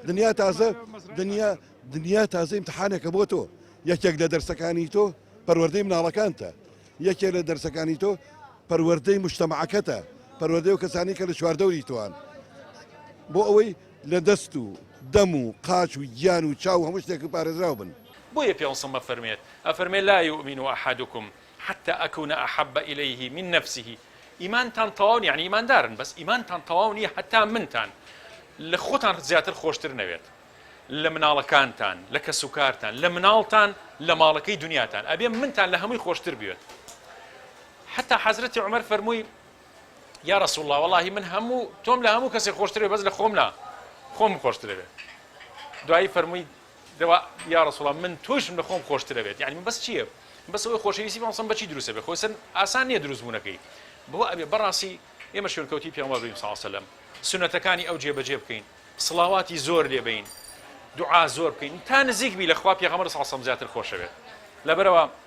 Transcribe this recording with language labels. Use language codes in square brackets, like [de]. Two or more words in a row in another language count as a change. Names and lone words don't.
[ckb] دنیا تازە ئیمتحانێکە بۆ تۆ یەکێک لە دەرسەکانی تۆ پەروەردەی مناڵەکانتە یەکێک لە دەرسەکانی تۆ پەروەردەی موجتەمەعەکەتە پەروەردەی و کەسانی کە لە چواردەوری تۆوان بۆ ئەوەی لە دەست و دەم و قاچ و گیان و چاو هەموو شتێک پارێزراو بن بۆیە پێغەمبەر فەرمێت ئەفەرمێ [ar] لا يؤمن أحدكم حتى أكون أحب إليه من نفسه [ckb] ئیمانتان تەواو یعنی ئیماندارن بەس ئیمانتان تەواو نییە حتا منتان لە خۆتان زیاتر خۆشتر نەوێت لە مناڵەکانتان لە کەسوکارتان لە مناڵتان لە ماڵەکەی دنیاتان ئەبێ منتان لە هەمووی خۆشتر بێت حتا حەزرەتی عومەر فەرمووی [ar] یا رسول الله والله [ckb] من هەموو تۆم لە هەموو کەسێک خۆشتر بەس لە خۆم خۆشتر بێت دوایی فەرمووی [ar] یا رسول الله [ckb] من تۆشم لە خۆم خۆشتر بێت یعنی من بەس چییە بەس ئەوەی خۆشەویستی بەڵسم بەچی دروستە بێت خۆی ئاسان نییە دروستبوونەکەی بۆ ئەبێ بەڕاستی ئێمە شوێنکەوتی پێغەمبەر [ar] صلی الله علیه و سلم [ckb] سنەتەکانی ئەو جێبەجێ بکەین سڵاواتی زۆر لێ بین دوعا زۆر بکەین تا نزیک بی لە خوا پێغەمبەر [ar] صلی الله علیه و سلم [ckb] زیاتر خۆشە بێت لەبەرەوە